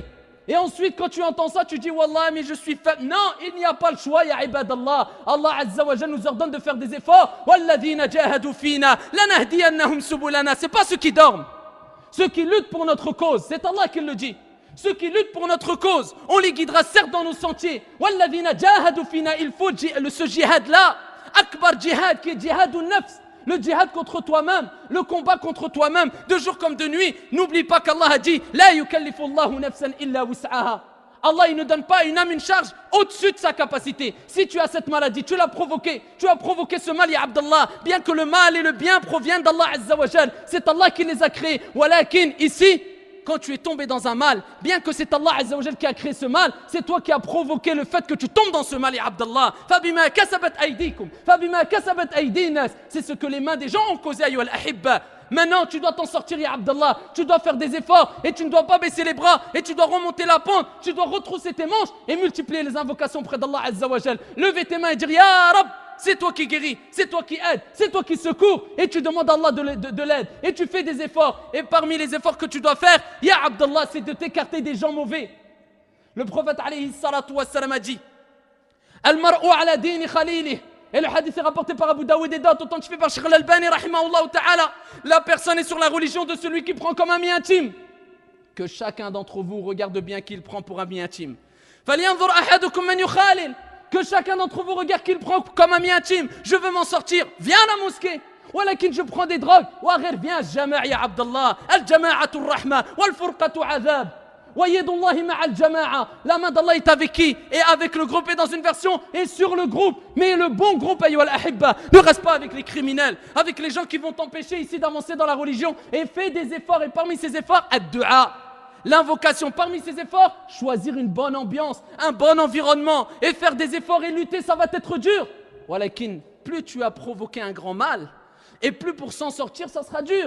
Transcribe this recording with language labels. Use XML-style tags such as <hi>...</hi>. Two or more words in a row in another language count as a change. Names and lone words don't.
<fr>Et ensuite, quand tu entends ça, tu dis Wallah, mais je suis faible. Non, il n'y a pas le choix,</fr> <ar>يا عباد الله.</ar> <fr>Allah</fr> <ar>عز وجل</ar> <fr>nous ordonne de faire des efforts.</fr> <ar>والذين جاهدوا فينا لنهدينهم سبلنا.</ar> <fr>C'est pas ceux qui dorment, ceux qui luttent pour notre cause. C'est Allah qui le dit. Ceux qui luttent pour notre cause, on les guidera certes dans nos sentiers.</fr> <ar>والذين جاهدوا فينا.</ar> <fr>Il faut ce djihad-là,</fr> <ar>أكبر جهاد,</ar> <fr>qui est</fr> <ar>جهاد النفس.</ar> <fr>Le djihad contre toi-même, le combat contre toi-même, de jour comme de nuit. N'oublie pas qu'Allah a dit</fr> <ar>لا يكلف الله نفسا إلا وسعها.</ar> <fr>Allah il ne donne pas à une âme une charge au-dessus de sa capacité. Si tu as cette maladie, tu l'as provoquée, tu as provoqué ce mal,</fr> <ar>يا عبد الله.</ar> <fr>Bien que le mal et le bien proviennent d'Allah</fr> <ar>عز وجل,</ar> <fr>c'est Allah qui les a créés. Walakin ici, quand tu es tombé dans un mal, bien que c'est Allah</fr> <ar>عز وجل</ar> <fr>qui a créé ce mal, c'est toi qui as provoqué le fait que tu tombes dans ce mal,</fr> <ar>يا عبد الله. فبما كسبت أيديكم فبما كسبت أيدي الناس,</ar> <fr>c'est ce que les mains des gens ont causé,</fr> <ar>أيها الأحبة.</ar> <fr>Maintenant, tu dois t'en sortir,</fr> <ar>يا عبد الله.</ar> <fr>Tu dois faire des efforts et tu ne dois pas baisser les bras et tu dois remonter la pente. Tu dois retrousser tes manches et multiplier les invocations près d'Allah</fr> <ar>عز وجل.</ar> <fr>Lever tes mains et dire</fr> <ar>يا رب,</ar> <fr>c'est toi qui guéris, c'est toi qui aides, c'est toi qui secours. Et tu demandes à Allah de l'aide et tu fais des efforts. Et parmi les efforts que tu dois faire,</fr> <ar>يا عبد الله,</ar> <fr>c'est de t'écarter des gens mauvais. Le prophète</fr> <ar>عليه الصلاة والسلام</ar> <fr>a dit</fr> <ar>المرء على دين خليله.</ar> <fr>Et le hadith est rapporté par Abu Daoud et d'autres, authentifié par Sheikh Al-Albani</fr> <ar>رحمه الله تعالى.</ar> <fr>La personne est sur la religion de celui qui prend comme ami intime. Que chacun d'entre vous regarde bien qui il prend pour ami intime.</fr> <ar>فلينظر أحدكم من يخالل.</ar> <fr>Que chacun d'entre vous regarde qui il prend comme ami intime. Je veux m'en sortir, viens à la mosquée. Walakin je prends des drogues.</fr> <ar>وغير, viens جماع يا عبد الله. الجماعة رحمة والفرقة عذاب.</ar> <fr>La main d'Allah est avec qui? Et avec le groupe, et dans une version, et sur le groupe. Mais le bon groupe,</fr> <ar>أيها الأحبة,</ar> <fr>ne reste pas avec les criminels, avec les gens qui vont t'empêcher ici d'avancer dans la religion. Et fais des efforts, et parmi ces efforts, ad-du'a, l'invocation. Parmi ces efforts, choisir une bonne ambiance, un bon environnement, et faire des efforts et lutter, ça va être dur. Walakin, plus tu as provoqué un grand mal, et plus pour s'en sortir, ça sera dur.</fr>